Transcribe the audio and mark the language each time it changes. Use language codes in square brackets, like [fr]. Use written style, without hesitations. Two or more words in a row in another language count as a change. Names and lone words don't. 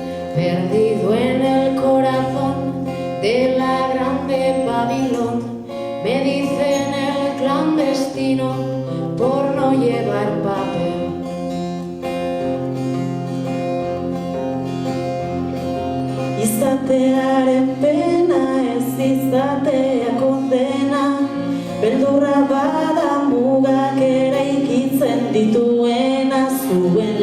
[es] Perdido en el corazón de la grande Babilón, me dicen el clandestino por no llevar papel. [eu] Izatearen pena ez izatea kondena, beldurra bada mugak eraikitzen dituena, zuen